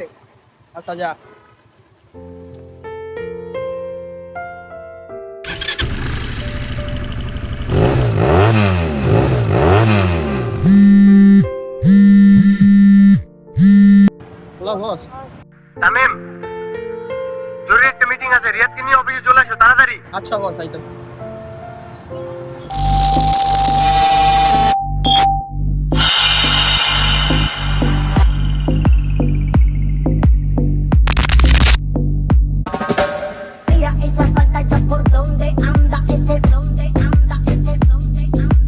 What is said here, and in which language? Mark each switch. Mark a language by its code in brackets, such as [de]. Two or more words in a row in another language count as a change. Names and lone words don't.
[bn] আচ্ছা যা। বস তামিম, জরুরি একটা মিটিং আছে, রিয়াদকে নিয়ে অফিসে চলে আসো তাড়াতাড়ি। আচ্ছা বস, আইতাছি। [es] Mira esa falda ya por donde anda, por donde anda, por donde anda.